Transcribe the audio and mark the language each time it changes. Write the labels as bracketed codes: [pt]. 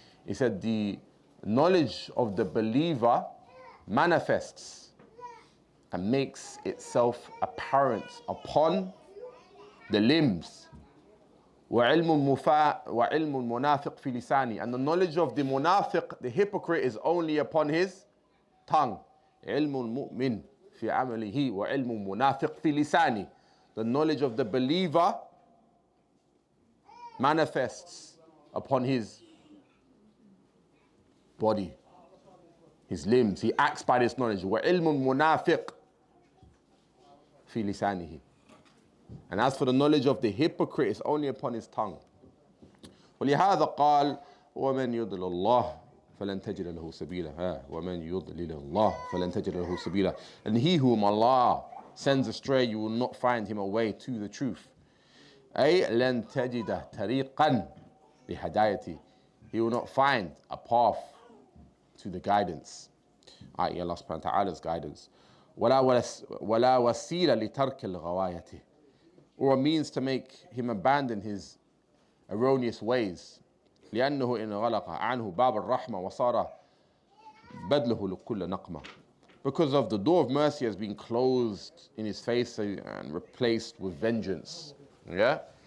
[en] He said the knowledge of the believer manifests and makes itself apparent upon the limbs. [ar] وعلم المنافق في لسانه, [en] and the knowledge of the munafiq, the hypocrite, is only upon his tongue. [ar] علم المؤمن في عمله وعلم المنافق في لسانه. [en] The knowledge of the believer manifests upon his body, his limbs. He acts by this knowledge. [ar] وعلم المنافق في لسانه. [en] And as for the knowledge of the hypocrite, it's only upon his tongue. [ar] ولهذا قال ومن يضلل الله فلن تجد له سبيلا. ومن يضلل الله فلن تجد له سبيلا. [en] And he whom Allah sends astray, you will not find him a way to the truth. [ar] أي لن تجد طريقا لهدايته. [en] He will not find a path to the guidance, i.e. Allah subhanahu wa ta'ala's guidance. [ar] ولا وسيلة لترك الغواية, [en] or a means to make him abandon his erroneous ways. [ar] لأنه إن غلق عنه باب الرحمة وصار بدله لكل نقمة. [en] Because of the door of mercy has been closed in his face and replaced with vengeance. Yeah?